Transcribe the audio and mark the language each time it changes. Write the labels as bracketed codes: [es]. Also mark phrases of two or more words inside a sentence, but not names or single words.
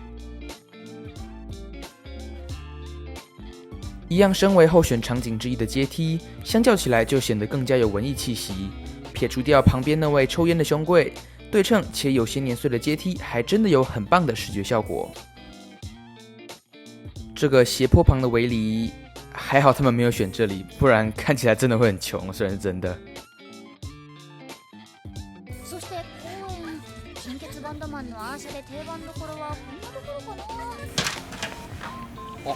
[zh] 一样身为候选场景之一的阶梯，相较起来就显得更加有文艺气息。撇除掉旁边那位抽烟的兄贵， 对称且有些年岁的阶梯还真的有很棒的视觉效果。这个斜坡旁的围篱，还好他们没有选这里，不然看起来真的会很穷，虽然是真的。 [ja] そして公園金欠バンドマンのアーシャで定番どころはこんなところかな。